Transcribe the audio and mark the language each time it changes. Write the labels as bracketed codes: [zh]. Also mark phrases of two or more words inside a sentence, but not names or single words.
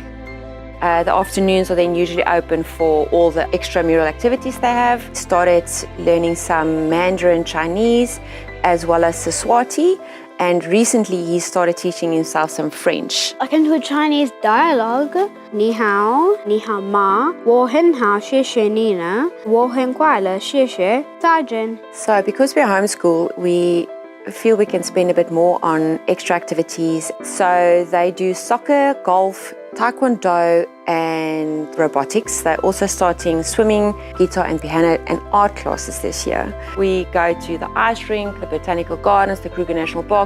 [en] The afternoons are then usually open for all the extramural activities they have. Started learning some Mandarin Chinese as well as Siswati, and recently he started teaching himself some French. I can do a Chinese dialogue. [zh] 你好吗，我很好谢谢你呢，我很快乐谢谢，再见. [en] So because we're homeschool, we feel we can spend a bit more on extra activities. So they do soccer, golf, taekwondo and robotics. They're also starting swimming, guitar and piano and art classes this year. We go to the ice rink, the botanical gardens, the Kruger National Park.